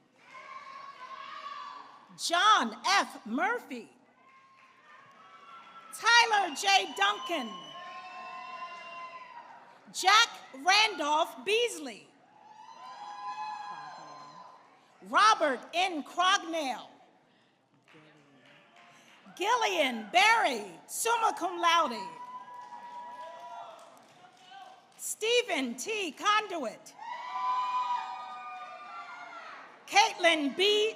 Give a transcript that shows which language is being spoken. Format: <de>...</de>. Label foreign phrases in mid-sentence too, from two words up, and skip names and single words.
<en>John F. Murphy. Tyler J. Duncan. Jack Randolph Beasley. Robert N. Crognell. Gillian Berry, summa cum laude. Stephen T. Conduit. Caitlin B.</en>